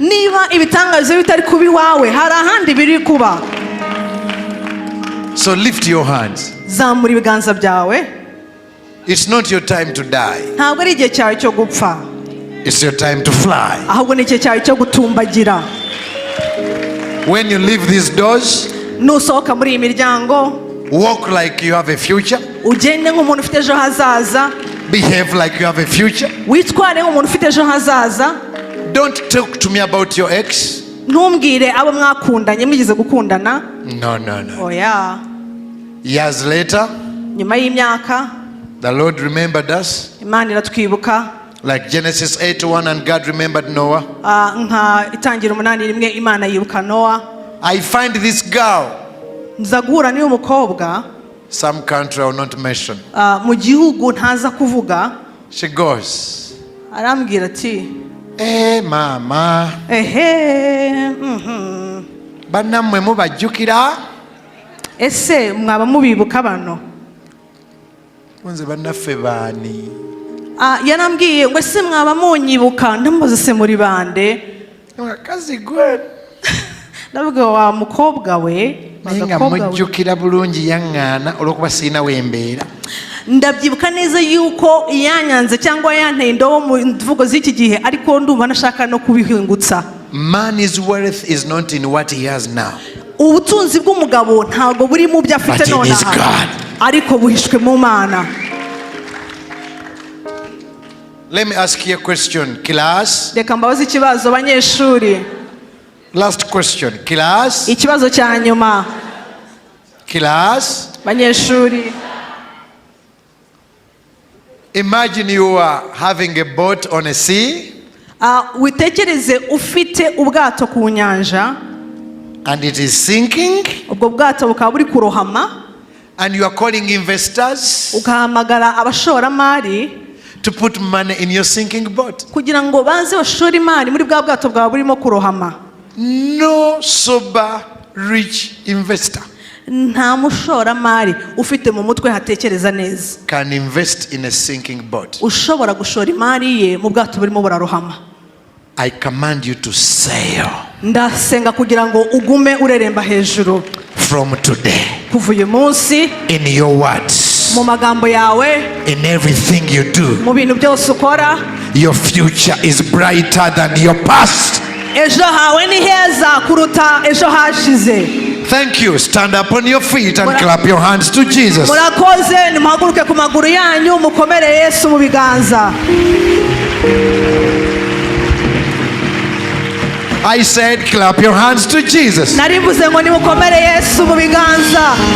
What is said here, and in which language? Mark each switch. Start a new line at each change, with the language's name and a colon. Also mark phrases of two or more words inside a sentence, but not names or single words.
Kinyarwanda: Niba ibitangazo bitari kuba iwawe hari ahandi biri kuba.
English: So lift your hands.
Kinyarwanda: Zamura ibiganza byawe.
English: It's not your time to die.
Kinyarwanda: Ntabwo ari igihe cyawe cyo gupfa,
English: It's your time to fly.
Kinyarwanda: ahubwo ni igihe cyawe cyo gutumbagira.
English: When you leave these doors,
Kinyarwanda: Nusohoka muri iyi miryango
English: walk like you have a future.
Kinyarwanda: ugende nk'umuntu ufite ejo hazaza,
English: Behave like you have a future.
Kinyarwanda: witware nk'umuntu ufite ejo hazaza.
English: Don't talk to me about your ex.
Kinyarwanda: Ntumbwire abo mwakundanye mwigeze gukundana.
English: No, no, no.
Kinyarwanda: Oya.
English: Years later,
Kinyarwanda: Nyuma y'imyaka
English: the Lord remembered us.
Kinyarwanda: Imana iratwibuka.
English: Like Genesis 8:1, and God remembered Noah.
Kinyarwanda: Nka Itangira 8:1 Imana yibuka Nowa.
English: I find this girl,
Kinyarwanda: Nza guhura n'uyu mukobwa
English: some country I will not mention.
Kinyarwanda: mu gihugu ntaza kuvuga.
English: She goes,
Kinyarwanda: Arambwira ati
English: mama, ehe,
Ganda: banamwe mubajjukira?
Kinyarwanda: ese mwaba mubibuka bano?
Ganda: Unze bannaffe baani?
Kinyarwanda: Yarambwiye ngo ese mwaba munyibuka. Ndamubaza se muri bande?
Ganda: Kazi gwe.
Kinyarwanda: Ndavuga wa mukobwa we,
Ganda: Nga mujjukira bulungi yaŋŋaana olw'okuba sirina wembeera.
Kinyarwanda: ndabyibuka neza yuko yanyanze cyangwa yanteye indobo mu mvugo z'iki gihe, ariko ndumva nashaka no kubihingutsa.
English: Man's worth is not in what he has now.
Kinyarwanda: Ubutunzi bw'umugabo ntabwo buri mu byo afite
English: But in his
Kinyarwanda: nonaha,
English: God.
Kinyarwanda: ariko buhishwe mu Mana.
English: Let me ask you a question, class.
Kinyarwanda: Reka mbabaze ikibazo banyeshuri.
English: Last question, class.
Kinyarwanda: Ikibazo cya nyuma
English: Class.
Kinyarwanda: banyeshuri.
English: Imagine you are having a boat on a sea
Kinyarwanda: Witekereze ufite ubwato ku nyanja,
English: and it is sinking,
Kinyarwanda: ubwo bwato bukaba buri kurohama,
English: and you are calling investors
Kinyarwanda: ugahamagara abashoramari
English: to put money in your sinking boat.
Kinyarwanda: kugira ngo baze bashore imari muri bwa bwato bwawe burimo kurohama.
English: No sober rich investor
Kinyarwanda: Nta mushoramari ufite mu mutwe hatekereza neza
English: can invest in a sinking boat.
Kinyarwanda: ushobora gushora imari ye mu bwato burimo burarohama.
English: I command you to sail
Kinyarwanda: Ndasenga kugira ngo ugume ureremba hejuru
English: from today
Kinyarwanda: kuva uyu munsi,
English: in your words,
Kinyarwanda: mu magambo yawe,
English: in everything you do.
Kinyarwanda: mu bintu byose ukora.
English: Your future is brighter than your past.
Kinyarwanda: Ejo hawe ni heza kuruta ejo hashize.
English: Thank you. Stand up on your feet and clap your hands to Jesus.
Kinyarwanda: Murakoze, nimuhaguruke ku maguru yanyu mukomere Yesu mu biganza.
English: I said clap your hands to Jesus.
Kinyarwanda: Narivuze ngo nimukomere Yesu mu biganza.